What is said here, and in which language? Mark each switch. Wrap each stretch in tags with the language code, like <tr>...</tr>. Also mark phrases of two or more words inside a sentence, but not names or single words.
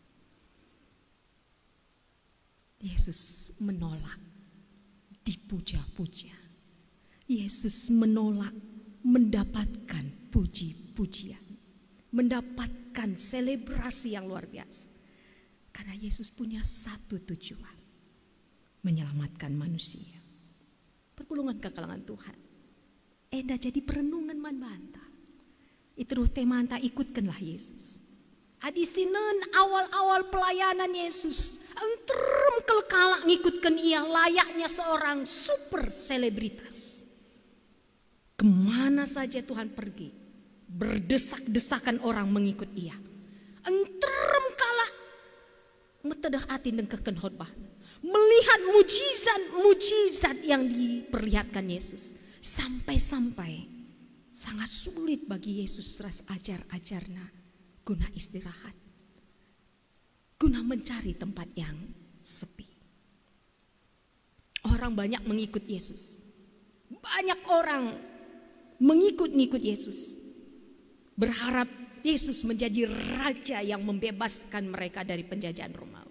<id>Yesus menolak dipuja-puja. Yesus menolak mendapatkan puji-pujian. Mendapatkan selebrasi yang luar biasa. Karena Yesus punya satu tujuan. Menyelamatkan manusia.</id> <btx>Perpulungan kekalangan Tuhan. Enda jadi perenungan man banta.</btx> <id>Itu tema anta ikutkanlah Yesus. Adisinen awal-awal pelayanan Yesus.</id> <btx>Enterem kelkalak ngikutkan ia</btx> <id>layaknya seorang super selebritas. Kemana saja Tuhan pergi. berdesak-desakan orang mengikut ia.</id> <btx>Enterem kala metedah atin dan keken khotbah,</btx> <id>melihat mujizat yang diperlihatkan Yesus, sampai-sampai sangat sulit bagi Yesus</id> <btx>ras ajar-ajarna</btx> <id>guna istirahat, guna mencari tempat yang sepi. Orang banyak mengikut Yesus, banyak orang mengikut Yesus, berharap Yesus menjadi raja yang membebaskan mereka dari penjajahan Romawi.</id>